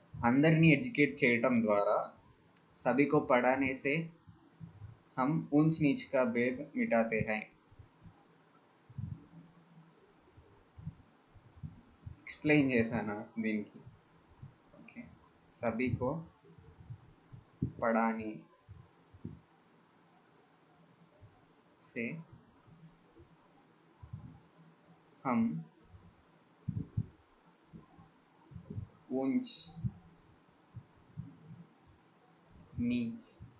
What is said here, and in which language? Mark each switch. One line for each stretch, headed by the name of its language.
Telugu: అందరినీ ఎడ్యుకేట్ చేయటం ద్వారా
Hindi: सभी को पढ़ाने से हम ऊंच नीच का भेद मिटाते हैं.
Telugu: एक्सप्लेन చేశాను దీనికి.
Hindi: ఓకే, सभी को पढ़ाने से हम ऊंच नीच